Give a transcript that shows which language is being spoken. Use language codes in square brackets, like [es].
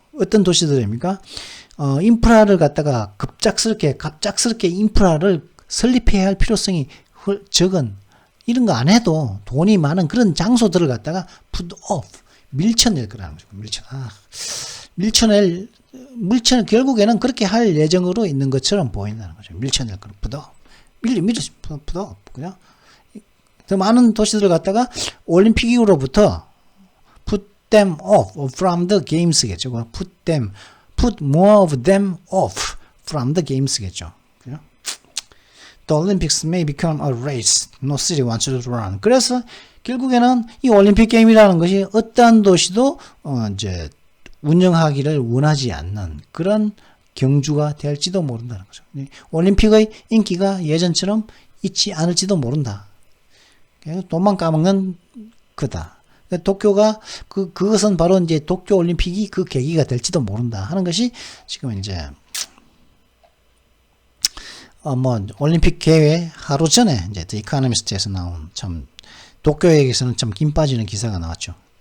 [ko] 어떤 도시들입니까? 인프라를 갖다가 갑작스럽게 인프라를 설립해야 할 필요성이 적은 이런 거 안 해도 돈이 많은 그런 장소들을 갖다가 [en] put off [ko] 밀쳐낼 거라는 거죠. 밀쳐낼 결국에는 그렇게 할 예정으로 있는 것처럼 보인다는 거죠. 밀쳐낼 거는 [en] put off put off [ko] 그냥. 더 많은 도시들을 갖다가 올림픽 이후로부터 [en] put them off from the games [ko] 겠죠. [en] put more of them off from the games겠죠. [ko] 그죠? [en] The Olympics may become a race no city wants to run. [ko] 그래서 결국에는 이 올림픽 게임이라는 것이 어떠한 도시도 이제 운영하기를 원하지 않는 그런 경주가 될지도 모른다는 거죠. 올림픽의 인기가 예전처럼 있지 않을지도 모른다. 돈만 까먹는 거다. 도쿄가 그것은 바로 이제 도쿄 올림픽이 그 계기가 될지도 모른다 하는 것이 지금 이제 올림픽 개회 하루 전에 이제 The Economist에서 나온 참 도쿄에게서는 참 김 빠지는 기사가 나왔죠.